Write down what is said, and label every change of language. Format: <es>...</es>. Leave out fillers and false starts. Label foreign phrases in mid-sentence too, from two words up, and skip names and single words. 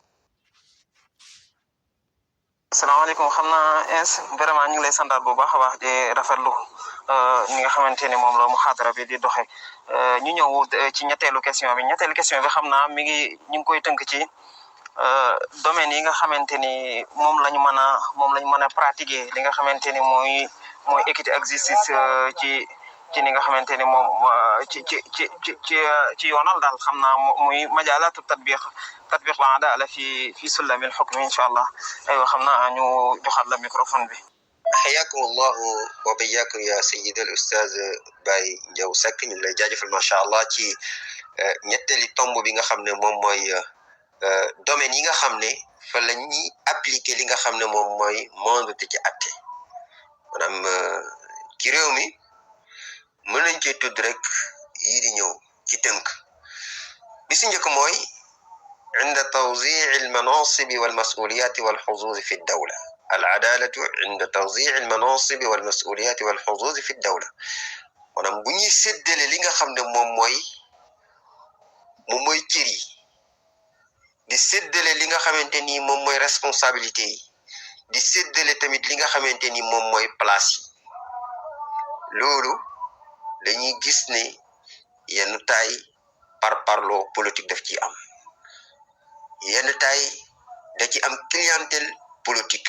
<wo>asalaamaaleykum xam naa vraiment ñu ngi lay santaat bu baax a baax di rafetlu ñi nga xamante ni moom la muhaadara bi di doxe ñu ñëw ci ñetteelu question bi xam naa ñu ngi koy tënk ci domaine yi nga xamante ni moom lañ mën a pratiquer li nga xamante ni mooy équité ak justice ci ni nga xamante ni moom ci yoonal daal xam naa muy</wo> <ar>مجالات تطبيق العدالة في سلم الحكم إن شاء الله</ar> <wo>aywa xam naa ñu joxaat la microphone bi.</wo> <ar>حياكم الله وبياكم يا سيد الأستاذ</ar> <wo>باي Ndiaw Seck ñu lay jaajëfal</wo> <ar>ما شاء الله</ar> <wo>ci ñetteeli tomb bi nga xam ne moom mooy domaine yi nga xam ne fa la ñuy appliquer li nga xam ne moom mooy mandate ci atte maanaam ci réew mi mën nañ cee tudd rek yii di ñëw ci tënk bi si njëkk mooy</wo> <ar>عند توزيع المناصب والمسؤوليات والحظوظ في الدولة العدالة عند توزيع المناصب والمسؤوليات والحظوظ في الدولة</ar> <wo>maanaam bu ñuy séddale li nga xam ne moom mooy cër yi di séddale li nga xamante ni moom mooy responsabilité yi di séddale tamit li nga xamante ni moom mooy place yi loolu dañuy gis ne yenn taay parparloo politique daf ci am yenn taay da ci am</wo> <fr>clientèle politique</fr>